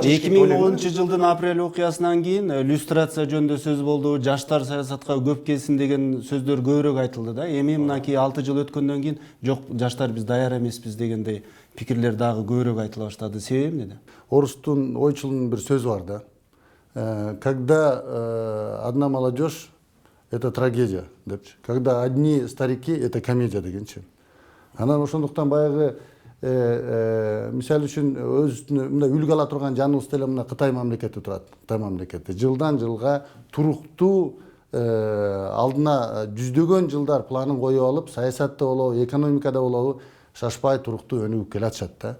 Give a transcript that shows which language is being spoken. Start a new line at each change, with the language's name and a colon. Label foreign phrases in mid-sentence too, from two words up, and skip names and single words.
Kyrgyz: 2010-жылдын апрель окуясынан кийин люстрация жөнүндө сөз болду, жаштар саясатка көп келсин деген сөздөр көбүрөөк айтылды да. Эми мынакей 6 жыл өткөндөн кийин жок, жаштар биз даяр эмеспиз дегендей пикирлер дагы көбүрөөк айтыла баштады. Себеби эмнеде? Орустун ойчулунун бир сөзү бар да.
Russian: Когда одна молодежь — это трагедия депчи. Когда одни старики — это комедия дегенчи.
Kyrgyz: Анан ошондуктан баягы мисалы үчүн өзүнө мындай үлгү ала турган жаныбыз деле мына Кытай мамлекети турат. Кытай мамлекети жылдан жылга туруктуу алдына жүздөгөн жылдар планын коюп алып, саясатта болобу, экономикада болобу шашпай туруктуу өнүгүп келатышат да.